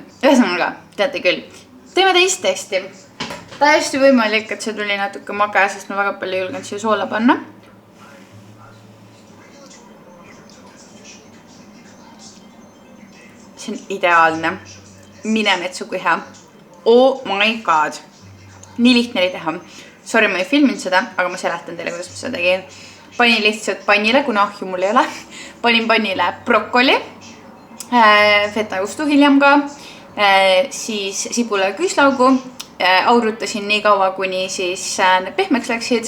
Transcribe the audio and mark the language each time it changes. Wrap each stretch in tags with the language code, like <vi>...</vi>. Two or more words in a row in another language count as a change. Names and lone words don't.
<et>Ühesõnaga, teate küll. Teeme teist testi. Täiesti võimalik, et see tuli natuke mage, sest ma väga palju julgen siia soola panna. See on ideaalne. Mine metsu kui hea.</et> <en>Oh my god.</en> <et>Nii lihtne oli teha. Sorry, ma ei filminud seda, aga ma seletan teile, kuidas ma seda tegin. Panin lihtsalt pannile, kuna ahju mul ei ole. Panin pannile brokoli, fetajuustu hiljem ka, siis sibula ja küüslaugu. Aurutasin nii kaua, kuni siis need pehmeks läksid.</et>